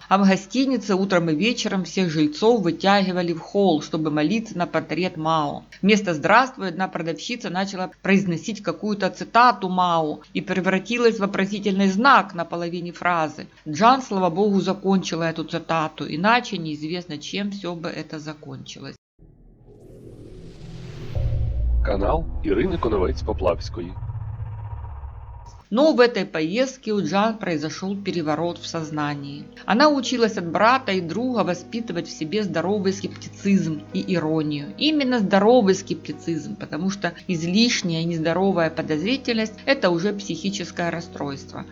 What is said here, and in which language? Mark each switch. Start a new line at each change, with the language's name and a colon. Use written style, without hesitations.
Russian: А в гостинице утром и вечером всех жильцов вытягивали в холл, чтобы молиться на портрет Мао. Вместо «здравствуй» одна продавщица начала произносить какую-то цитату Мао и превратилась в вопросительный знак на половине фразы. Джан, слава богу, закончила эту цитату, иначе неизвестно, чем все бы это закончилось.
Ukrainian: Канал Ірини Коновець-Поплавської.
Russian: Но в этой поездке у Джан произошел переворот в сознании. Она училась от брата и друга воспитывать в себе здоровый скептицизм и иронию. Именно здоровый скептицизм, потому что излишняя и нездоровая подозрительность – это уже психическое расстройство.